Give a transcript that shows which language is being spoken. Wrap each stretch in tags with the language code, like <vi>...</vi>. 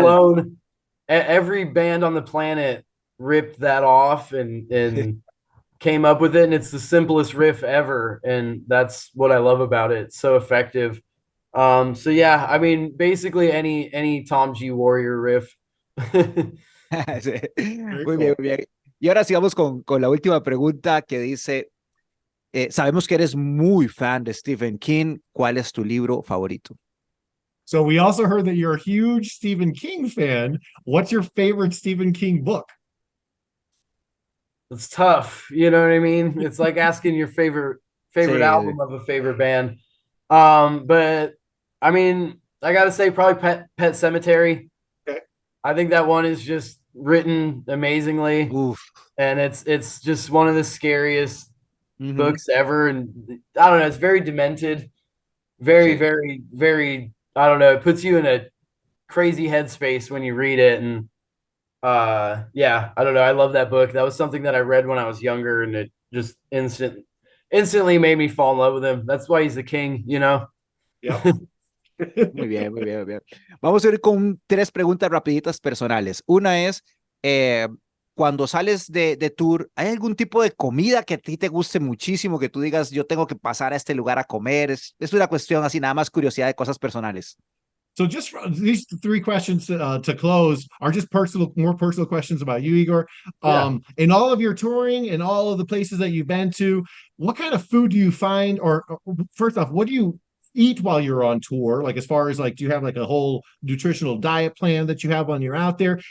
<en>alone, every band on the planet ripped that off and came up with it, and it's the simplest riff ever, and that's what I love about it. It's so effective. So yeah, I mean, basically any Tom G Warrior riff.</en> <es>Sí.</es> <en>Very</en> <es>Muy bien,</es> <en>cool.</en> <es>muy bien. Y ahora sigamos con la última pregunta que dice, sabemos que eres muy fan de Stephen King. ¿Cuál es tu libro favorito?</es> <en>So we also heard that you're a huge Stephen King fan. What's your favorite Stephen King book? It's tough, you know what I mean? It's like asking your favorite</en> <es>Sí.</es> <en>album of a favorite band. But I mean, I gotta say probably Pet Cemetery. Okay. I think that one is just written amazingly, Uf. and it's just one of the scariest Ujú. books ever. And I don't know, it's very demented, very,</en> <es>Sí.</es> <en>very, very. I don't know, it puts you in a crazy headspace when you read it, and yeah, I don't know, I love that book. That was something that I read when I was younger, and it just instantly made me fall in love with him. That's why he's the king, you know. Yep.</en> <es>Muy bien, muy bien, muy bien. Vamos a ir con tres preguntas rapiditas personales. Una es, cuando sales de tour, ¿hay algún tipo de comida que a ti te guste muchísimo, que tú digas, yo tengo que pasar a este lugar a comer? Es una cuestión así, nada más curiosidad de cosas personales.</es> <en>So just these three questions to close are just more personal questions about you, Igor. Yeah. In all of your touring and all of the places that you've been to, what kind of food do you find, or first off, what do you eat while you're on tour? Like, as far as like, do you have like a whole nutritional diet plan that you have when you're out there?</en>